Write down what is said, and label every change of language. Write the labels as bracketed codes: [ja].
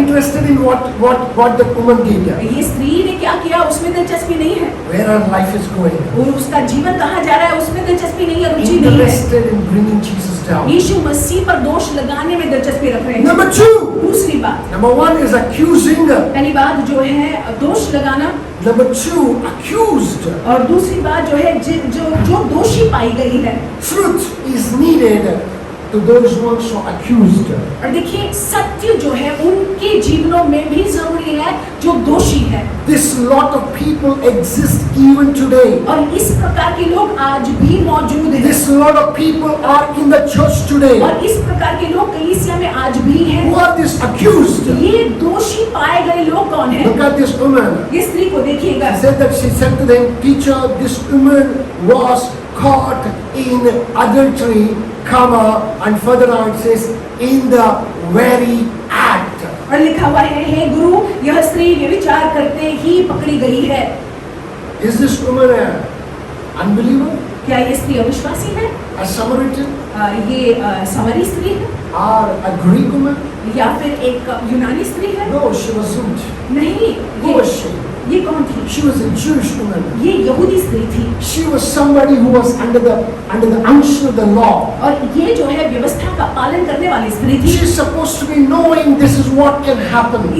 [en] interested in what the woman did. [hi] ये स्त्री ने क्या किया उसमें दिलचस्पी नहीं है, [en] Where her life is going. [hi] और उसका जीवन कहाँ जा रहा है उसमें दिलचस्पी नहीं है, रुचि नहीं है। [en] Interested in bringing Jesus down. [hi] यीशु मसीह पर दोष लगाने में दिलचस्पी रख रहे हैं। [en] Number 2. [hi] दूसरी बात, [en] Number 1 is accusing. [hi] पहली बात जो है दोष लगाना, [en] Number 2, accused. [hi] और दूसरी बात जो है जो दोषी पाई गई है। [en] Truth is needed to those who are accused. [hi] और देखिए सत्य जो है उनके जीवनों में भी जरूरी है जो दोषी है। [en] This lot of people exist even today. [hi] और इस प्रकार के लोग आज भी मौजूद हैं। [en] This lot of people are in the church today. [hi] और इस प्रकार के लोग कलीसिया में आज भी हैं। [en] Who are these accused? [hi] ये दोषी पाए गए लोग कौन हैं? [en] Look at this woman. [hi] ये स्त्री को देखिएगा। [en] She said to them, Teacher, this woman was caught in adultery, and further on it says, in the very act. [hi] और लिखा हुआ है, हे गुरु, यह स्त्री व्यभिचार करते ही पकड़ी गई है। [en] Is this woman an unbeliever? [hi] क्या ये स्त्री अविश्वासी है? [en] A Samaritan? [hi] ये समरी स्त्री है [en] Or a Greek woman? [hi] या फिर एक यूनानी स्त्री है? [en] No, she wasn't. [hi] नहीं, [en] Who was she? [hi] ये कौन थी? [en] She was a Jewish woman. [hi] ये यहूदी स्त्री थी। [en] She was somebody who was under the unction of the law. [hi] और ये जो है व्यवस्था का पालन करने वाली स्त्री थी। [en] She is supposed to be knowing this is what can happen.